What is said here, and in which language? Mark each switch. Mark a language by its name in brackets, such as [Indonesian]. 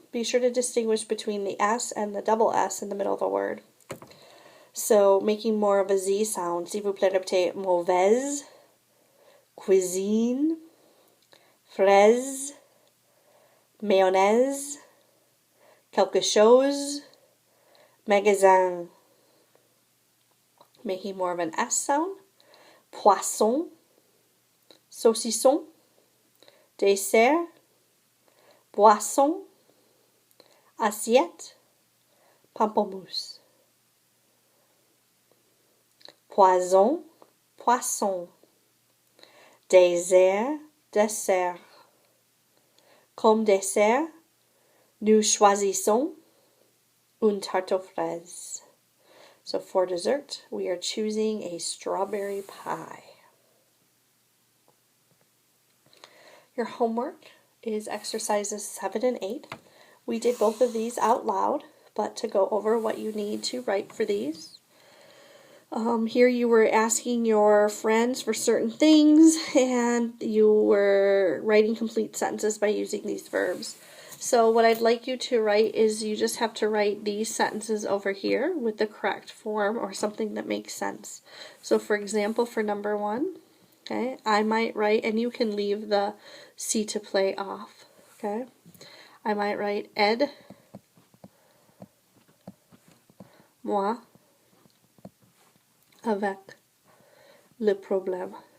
[English] Be sure to distinguish between the S and the double S in the middle of a word. So, making more of a Z sound. [French] S'il vous plaît, répétez mauvaise, cuisine, fraise, mayonnaise, quelque chose, magasin. [English] Making more of an S sound. [French] Poisson, saucisson, dessert, boisson, assiette, pamplemousse. Poison, poisson. Dessert, dessert. Comme dessert, nous choisissons une tarte aux fraises. [English] So for dessert, we are choosing a strawberry pie. Your homework is exercises 7 and 8. We did both of these out loud, but to go over what you need to write for these. Here you were asking your friends for certain things, and you were writing complete sentences by using these verbs. So what I'd like you to write is you just have to write these sentences over here with the correct form or something that makes sense. So for example, for number 1, okay, I might write, and you can leave the C to play off, okay? I might write [French] aide moi avec le problème.